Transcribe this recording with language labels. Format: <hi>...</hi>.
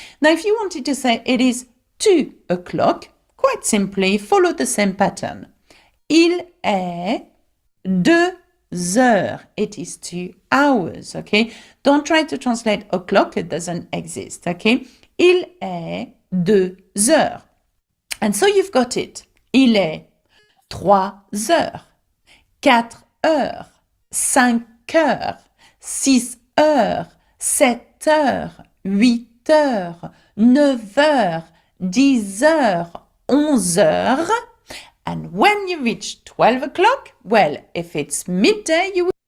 <en>Now, if you wanted to say it is 2 o'clock, quite simply follow the same pattern.</en> <fr>Il est 2 heures.</fr> <en>It is 2 hours. Okay? Don't try to translate o'clock, it doesn't exist. Okay?</en> <fr>Il est 2 heures.</fr> <en>And so you've got it.</en> <fr>Il est 3 heures, 4 heures, 5 heures, 6 heures, 7 heures, 8 heures, 9 heures, 10 heures, 11 heures.</fr> <en>And when you reach 12 o'clock, well, if it's midday, you will.</en>